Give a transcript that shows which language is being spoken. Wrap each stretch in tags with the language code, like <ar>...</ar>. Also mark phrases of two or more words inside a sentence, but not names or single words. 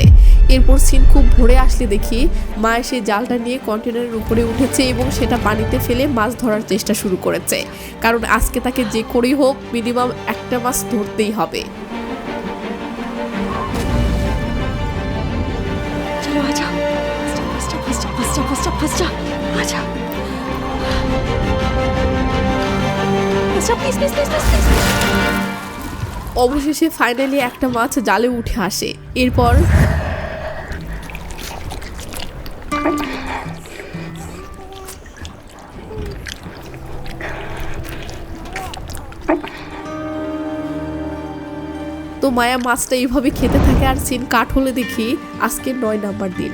<bn>এরপর সিন খুব ভোরে আসলে দেখি মায়া সেই জালটা নিয়ে কন্টেনারের উপরে উঠেছে এবং সেটা পানিতে ফেলে মাছ ধরার চেষ্টা শুরু করেছে। কারণ আজকে তাকে যে করেই হোক মিনিমাম একটা মাছ ধরতেই হবে।</bn> <hi>चलो आ जाओ, फंस जा, आ जाओ।</hi> <bn>অবশেষে ফাইনালি একটা মাছ জালে উঠে আসে। এরপর তো মায়া মাছটা এইভাবে খেতে থাকে আর সিন কাট হলে দেখি আজকে 9 নাম্বার দিন।</bn>